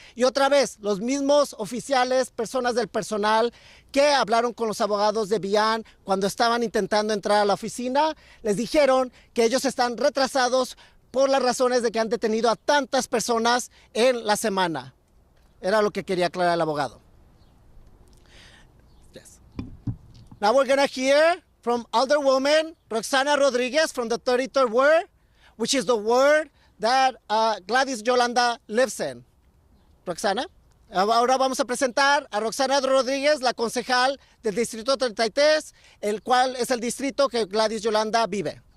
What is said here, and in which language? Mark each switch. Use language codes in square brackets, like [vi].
[es] Y otra vez, los mismos oficiales, personas del personal que hablaron con los abogados de Bian cuando estaban intentando entrar a la oficina, les dijeron que ellos están retrasados por las razones de que han detenido a tantas personas en la semana. Era lo que quería aclarar el abogado. [en] Now we're going to hear from Alderwoman Roxana Rodriguez from the 33rd Ward, which is the ward that Gladys Yolanda lives in. Roxana. [es] Ahora vamos a presentar a Roxana Rodríguez, la concejal del Distrito 33, el cual es el distrito que Gladys Yolanda vive.